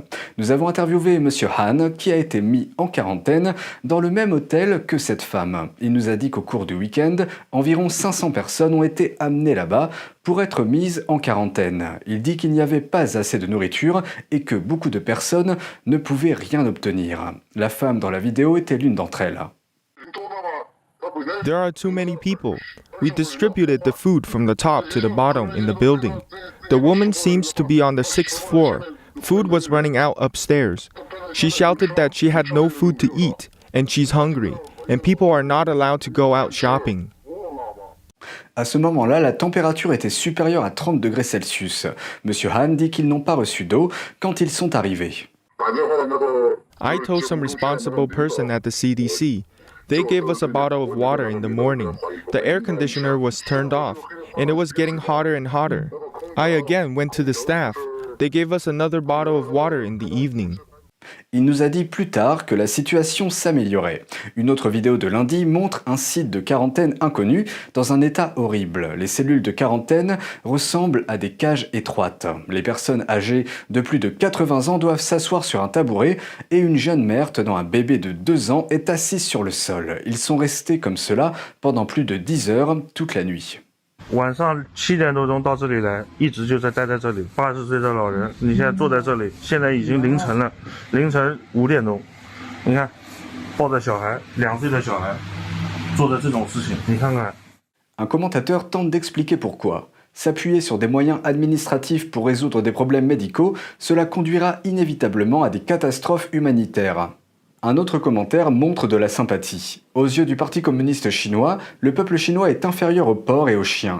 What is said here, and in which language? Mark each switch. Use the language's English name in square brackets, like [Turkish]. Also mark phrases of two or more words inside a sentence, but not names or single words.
[French] Nous avons interviewé M. Han qui a été mis en quarantaine dans le même hôtel que cette femme. Il nous a dit qu'au cours du week-end, environ 500 personnes ont été amenées là-bas pour être mises en quarantaine. Il dit qu'il n'y avait pas assez de nourriture et que beaucoup de personnes ne pouvaient rien obtenir. La femme dans la vidéo était l'une d'entre elles. [English] There are too many people. We distributed the food from the top to the bottom in the building. The woman seems to be on the 6th floor. Food was running out upstairs. She shouted that she had no food to eat and she's hungry, and people are not allowed to go out shopping. [French] À ce moment-là, la température était supérieure à 30 degrés Celsius. Monsieur Han dit qu'ils n'ont pas reçu d'eau quand ils sont arrivés. [English] I told some responsible person at the CDC. They gave us a bottle of water in the morning. The air conditioner was turned off, and it was getting hotter and hotter. I again went to the staff. They gave us another bottle of water in the evening. [French] Il nous a dit plus tard que la situation s'améliorait. Une autre vidéo de lundi montre un site de quarantaine inconnu dans un état horrible. Les cellules de quarantaine ressemblent à des cages étroites. Les personnes âgées de plus de 80 ans doivent s'asseoir sur un tabouret et une jeune mère tenant un bébé de 2 ans est assise sur le sol. Ils sont restés comme cela pendant plus de 10 heures toute la nuit. [Chinese] 晚上7点多钟到这里来，一直就待在这里。80岁的老人，你现在坐在这里，现在已经凌晨了，凌晨5点钟，你看，抱着小孩，2岁的小孩，做的这种事情，你看看。 [French] Un commentateur tente d'expliquer pourquoi. S'appuyer sur des moyens administratifs pour résoudre des problèmes médicaux, cela conduira inévitablement à des catastrophes humanitaires. Un autre commentaire montre de la sympathie. Aux yeux du Parti communiste chinois, le peuple chinois est inférieur aux porcs et aux chiens.